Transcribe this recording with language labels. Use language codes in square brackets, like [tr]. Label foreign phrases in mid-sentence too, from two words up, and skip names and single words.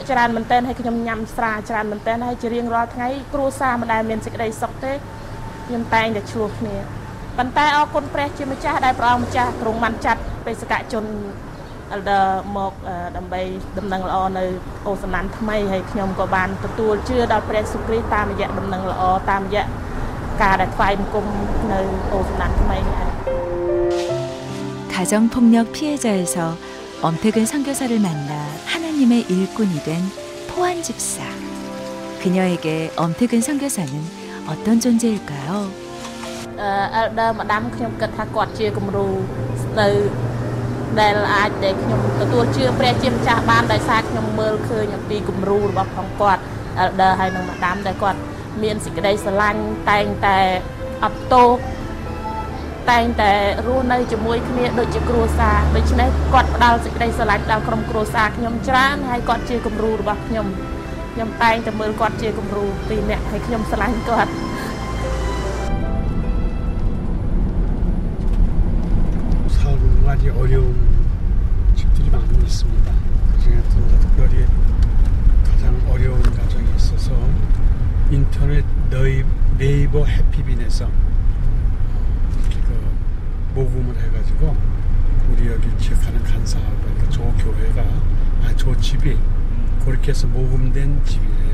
[km] ច្រើនមែនតើហើយខ្ញុំញ៉ាំស្រាច្រើនមែនតើហើយជារៀងរាល់ថ្ងៃគ្រួសារមិនដែលមានសេចក្តីសុខទេខ្ញុំតែងតែឆ្លោះគ្នាប៉ុន្តែអរគុណព្រះជាម្ចាស់ដែលព្រះអង្គម្ចាស់ទ្រង់បានចាត់បេសកជនមកដើម្បីដំណឹងល្អនៅអូសណាន់ថ្មីហើយខ្ញុំក៏បានទទួលជឿដល់ព្រះយេស៊ូវគ្រីស្ទតាមរយៈដំណឹងល្អតាមរយៈការដែលថ្វាយបង្គំនៅអូសណាន់ថ្មីនេះ [ko] 가정폭력 피해자에서 엄태근 선교사를 만나 하나님의 일꾼이 된 포한 집사. 그녀에게 엄태근 선교사는 어떤 존재일까요? [km] Elder ម្ដាំខ្ញុំគិតថាគាត់ជាគំរូនៅដែលអាចដែលខ្ញុំទទួលជឿព្រះជាម្ចាស់បានដោយសារខ្ញុំមើលឃើញអំពីគំរូរបស់ផងគាត់ Elder ហើយនឹងម្ដាំដែលគាត់មានសេចក្តីស្រឡាញ់តែងតែអត់ទោសតែងតែរស់នៅជាមួយគ្នាដូចជាគ្រួសារដូច្នេះគាត់ផ្ដល់សេចក្តីស្រឡាញ់ដល់ក្រុមគ្រួសារខ្ញុំច្រើនហើយគាត់ជាគំរូរបស់ខ្ញុំតែងតែមើលគាត់ជាគំរូពីរនាក់ហើយខ្ញុំស្រឡាញ់គាត់ [ko] 가지 어려운 집들이 많이 있습니다. 그중에 특별히 가장 어려운 가정이 있어서 인터넷 네이버 해피빈에서 이렇게 모금을 해가지고 우리 여기 지역하는 간사하고 그러니까 저 교회가 저 집이 그렇게 해서 모금된 집이래요.